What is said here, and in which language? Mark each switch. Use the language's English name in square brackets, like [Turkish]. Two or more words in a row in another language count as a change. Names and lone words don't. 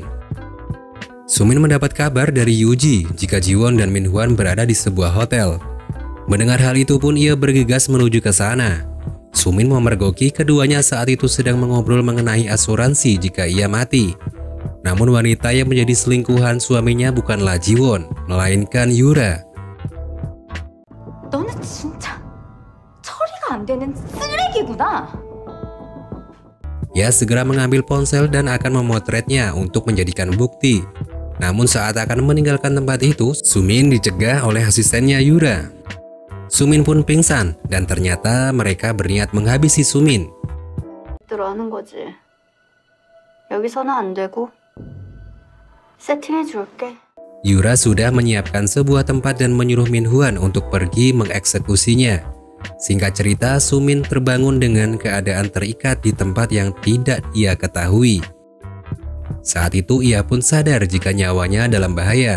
[Indonesian] Sumin mendapat kabar dari Yuji jika Jiwon dan Minhwan berada di sebuah hotel. Mendengar hal itu pun ia bergegas menuju ke sana. Sumin memergoki keduanya saat itu sedang mengobrol mengenai asuransi jika ia mati. Namun wanita yang menjadi selingkuhan suaminya bukanlah Jiwon, melainkan Yura. [Korean] 너는 진짜 처리가 안 되는 쓰레기구나. [Indonesian] Ia segera mengambil ponsel dan akan memotretnya untuk menjadikan bukti. Namun saat akan meninggalkan tempat itu, Sumin dicegah oleh asistennya Yura. Sumin pun pingsan dan ternyata mereka berniat menghabisi Sumin. [Korean] 들어하는 거지. 여기서는 안 되고 세팅해 줄게. [Indonesian] Yura sudah menyiapkan sebuah tempat dan menyuruh Minhwan untuk pergi mengeksekusinya. Singkat cerita, Sumin terbangun dengan keadaan terikat di tempat yang tidak ia ketahui. Saat itu ia pun sadar jika nyawanya dalam bahaya.